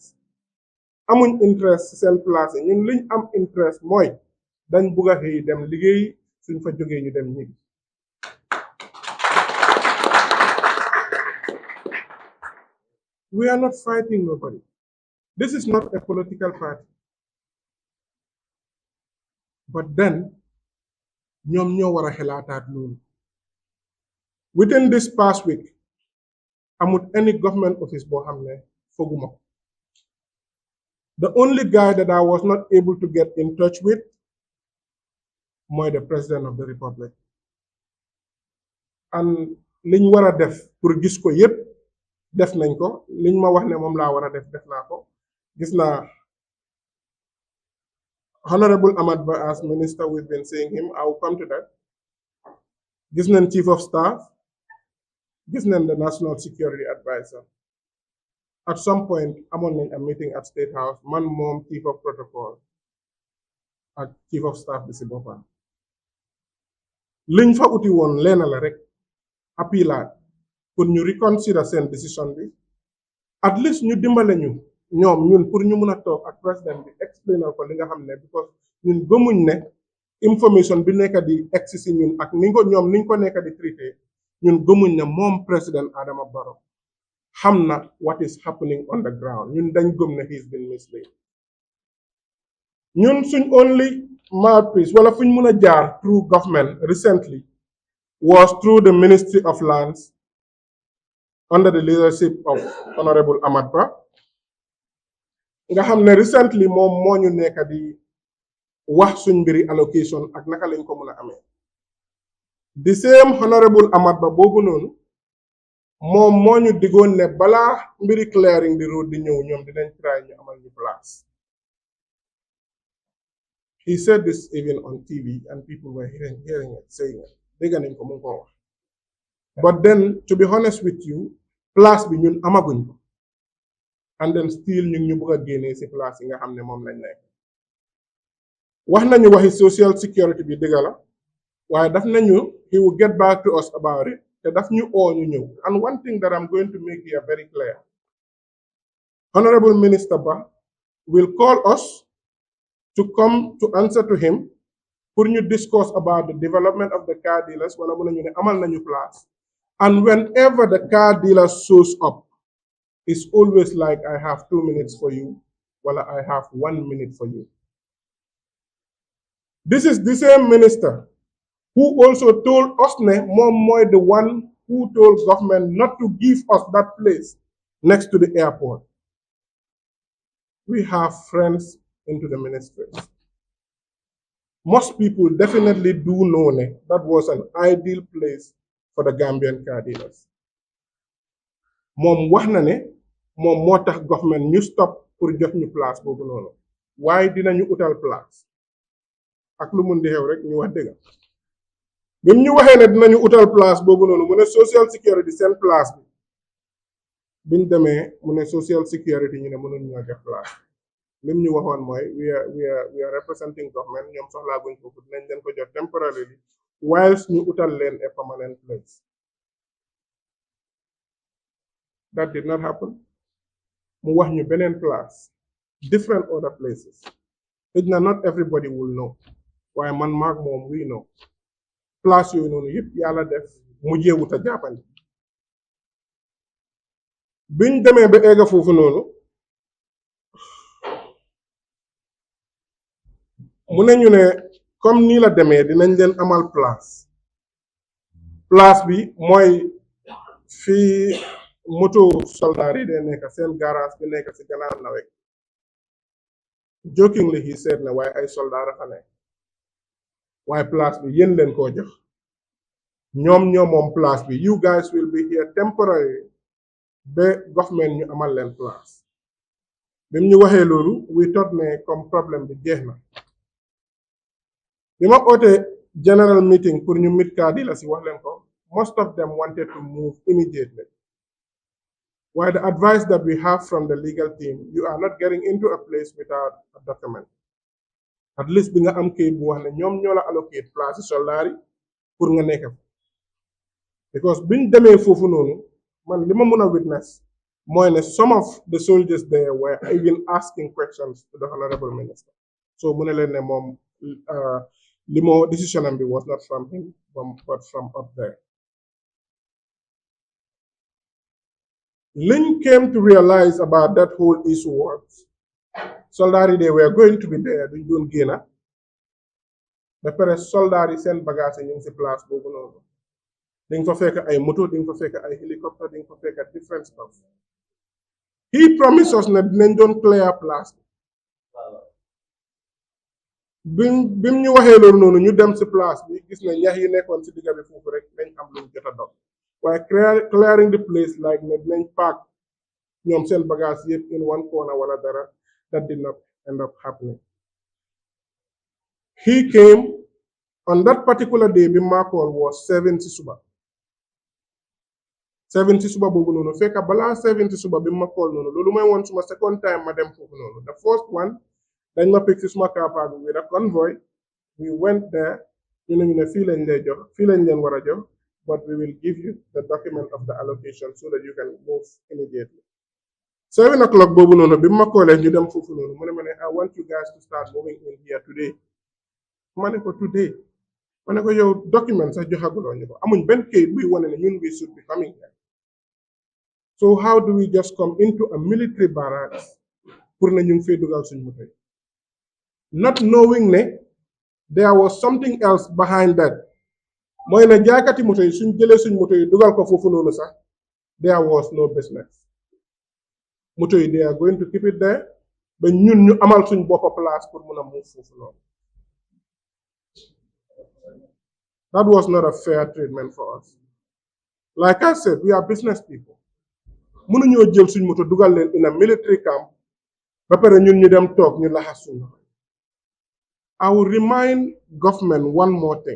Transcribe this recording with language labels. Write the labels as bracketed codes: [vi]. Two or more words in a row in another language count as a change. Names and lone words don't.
[wo] amuñ interest seen place ñun liñ am interest mooy dañ bugg a xëy dem liggéey suñ fa jógee ñu dem ñibbi. [en] We are not fighting nobody. This is not a political party. But then, [wo] ñoom ñoo war a xelaataat loolu. [en] Within this past week, amut any government office [wo] boo xam ne foguma ko. [en] The only guy that I was not able to get in touch with mooy the President of the Republic. [wo] And liñ war a def pour gis ko yépp def nañ ko liñ ma wax ne moom laa war a def naa ko gis naa [en] Honorable Ahmad Ba as minister, we've been seeing him. I will come to that. [wo] Gis nañ [en] Chief of Staff, [wo] gis nañ [en] the National Security Advisor. At some point [wo] amoon nañ [en] a meeting at State House [wo] man moom [en] Chief of Protocol [wo] ak [en] Chief of Staff [wo] bi si boppam liñ fa uti woon leena la rek appealaat pour ñu reconsider seen décision bi [en] at least [wo] ñu dimbale ñu ñoom ñun pour ñu mun a toog ak président bi explainal ko li nga xam ne because ñun gëmuñ ne information bi nekk di egsi si ñun ak ni ko ñoom niñ ko nekk di traité ñun gëmuñ ne moom président Adama Barrow xam na [en] what is happening on the ground [wo] ñun dañ gëm ne [en] he's been misled [wo] ñun suñ [en] only mouthpiece [wo] wala fuñ mun a jaar [en] through government recently was through the Ministry of Lands under the leadership of Honorable Amat Bah [wo] nga xam ne recently moom moo ñu nekk di wax suñ mbiri allocation ak naka lañ ko mën a amee [en] the same Honorable Amat Bah [wo] boobu noonu moom moo ñu diggoon ne balaa mbiri [en] clearing the road [wo] di ñëw ñoom dinañ try ñu amal ñu place. [en] He said this even on TV and people were hearing it, saying it. [wo] Dégg nañ ko mu ngi koo wax. [en] But then to be honest with you [wo] place bi ñun amaguñ ko [en] and then still [wo] ñu ngi ñu bëgg a génnee si place yi nga xam ne moom lañ nekk. wax nañu waxi [en] social security [wo] bi dëgg la waaye daf nañu [en] he will get back to us about it [wo] te daf ñu oo ñu ñëw [en] and one thing that I'm going to make here very clear Honorable Minister Bah will call us to come to answer to him [wo] pour ñu [en] discuss about the development of the car dealers [wo] wala mu nañu ne amal nañu place [en] and whenever the car dealer shows up it's always like I have 2 minutes for you wala I have 1 minute for you. This is the same minister who also told us ne moom mooy the one who told government not to give us that place next to the airport. We have friends into the ministries. Most people definitely do know that was an ideal place for the Gambian car dealers. [wo] Mom wax na ne mom moo tax government ñu stop pour jox ñu place boobu noonu waaye dinañu utal place ak lu mun di xew rek ñu wax dëgg bim ñu waxee ne dinañu utal place boobu noonu mu ne [en] social security [wo] seen place bi biñ demee mu ne [en] social security [wo] ñu ne mënuñ ñoo jox place lim ñu waxoon mooy [en] we are representing government [wo] ñoom soxlaa guñ foofu dinañ leen ko jox temporarily whilst ñu utal leen [en] a permanent place. That did not happen. [wo] Mu wax ñu beneen place different other places. [en] Not everybody will know [wo] waaye man maag moom [en] we know [wo] place yooyu noonu yëpp yàlla def mujjee wut a jàppandi biñ demee ba egga foofu noonu mu ne ñu ne comme nii la demee dinañ leen amal place bi mooy fii moto soldaar yi dee nekk seen garage bi nekk si gannaaw nawet [en] jokingly he said [wo] ne waaye ay soldaar a fa nekk waaye place bi yéen leen koo jox ñoom moom place bi [en] you guys will be here temporarily [wo] ba government ñu amal leen place bim ñu waxee loolu [en] we thought [wo] ne [fr] comme problème [wo] bi jeex na bi ma ootee [en] general meeting [wo] pour ñu [en] meet car dealers [wo] si wax leen ko [en] most of them wanted to move immediately. While the advice that we have from the legal team, you are not getting into a place without a document. At least [wo] bi nga am kayit bu wax ne ñoom ñoo la allocate place soldaar yi pour nga nekk because biñ demee foofu noonu man li ma mën a witness mooy ne [en] some of the soldiers there were even asking questions to the honorable minister. [wo] So mu ne leen ne moom li moo decision am bi [en] was not from him but from up there. Lynn came to realize about that whole issue was [wo] soldaar [en] they were going to be there [wo] duñ doon génna ba pare soldaar yi seen bagage ñu ngi si place boobu noonu di nga fa fekk ay moto di nga fa fekk ay helicopter di nga fa fekk [en] different stuff. He promised us [wo] ne dinañ doon clear place bim ñu waxee loolu noonu ñu dem si place bi gis ne ñax yi nekkoon si digga bi foofu rek dañ am luñ jot a dog waaye [en] clearing the place like [wo] ne dinañ park ñoom seen bagage yëpp [en] in one corner [wo] wala dara [en] that did not end up happening. He came on that particular day [wo] bi ma call was 7 si suba boobu noonu fekk balaa 7 si suba bi ma call noonu loolu mooy woon suma [en] second time [wo] ma dem foofu noonu. [en] The first one [wo] dañ ma [en] pick [wo] si suma [en] car park with a convoy we went there [wo] ñu ne fii lañ lay jox fii lañ leen war a jox [en] but we will give you the document of the allocation so that you can move immediately. 7 o'clock [wo] boobu noonu bi ma callee ñu dem foofu noonu mu ne ma ne [en] I want you guys to start moving in here today [wo] ma ne ko today ma ne ko yow document sax joxaguloo ñu ko amuñ benn kayit buy wane ne ñun [en] we should be coming here. So how do we just come into a military barracks [wo] pour ne ñu ngi fay dugal suñ moto yi, [en] not knowing ne there was something else behind that. [wo] mooy ne jaaykati moto yi suñ jëlee suñ moto yi dugal ko foofu noonu sax [en] there was no business. [wo] moto yi [en] they are going to keep it there [wo] ba ñun ñu amal suñ boppa place pour mun a move foofu noonu. [en] That was not a fair treatment for us. Like I said, we are business people. [wo] mënuñoo jël suñ moto dugal leen [en] in a military camp [wo] ba pare ñun ñu dem toog ñu laxas suñ moto. [en] I will remind government one more thing.